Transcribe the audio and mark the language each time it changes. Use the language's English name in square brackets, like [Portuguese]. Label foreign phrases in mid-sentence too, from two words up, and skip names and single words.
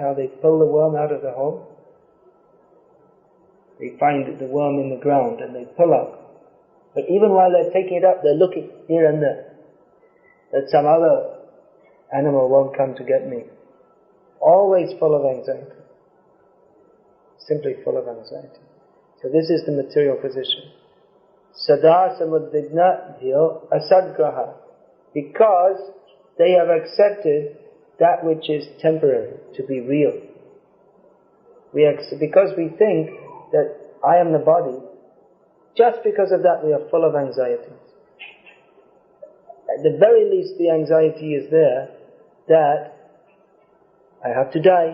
[English] How they pull the worm out of the hole? They find the worm in the ground and they pull out. But even while they're taking it up, they're looking here and there, that some other animal won't come to get me. Always full of anxiety. Simply full of anxiety. So this is the material position. [Sanskrit] सदा समद्विग्न ध्यो असद्ग्रह. [English] Because they have accepted that which is temporary to be real. Because we think that I am the body, just because of that we are full of anxieties. At the very least the anxiety is there that I have to die.